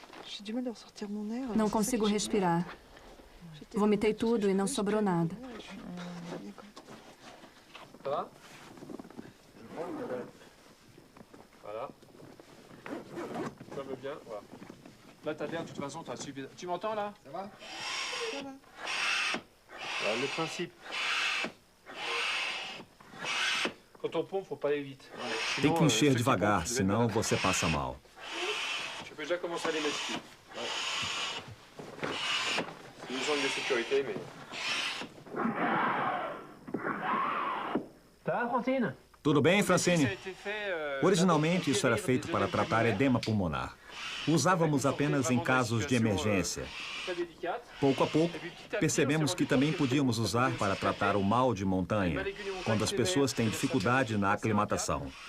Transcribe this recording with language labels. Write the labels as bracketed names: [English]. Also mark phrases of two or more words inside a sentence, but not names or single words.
[Portuguese] Não consigo respirar. Vomitei tudo e não sobrou nada. [French] Voilà. Ça va bien, voilà. Là, t'as l'air, de toute façon, t'as suivi. Tu m'entends, là? Ça va? Ça va. Voilà, le principe. Quand on pompe, faut pas aller vite. [Portuguese] Tem que encher devagar, senão você passa mal. [French] Tu peux déjà commencer à les mettre ici. C'est une zone de sécurité, mais... Ça va, Francine? [Portuguese] Tudo bem, Francine? Originalmente, isso era feito para tratar edema pulmonar. Usávamos apenas em casos de emergência. Pouco a pouco, percebemos que também podíamos usar para tratar o mal de montanha, quando as pessoas têm dificuldade na aclimatação.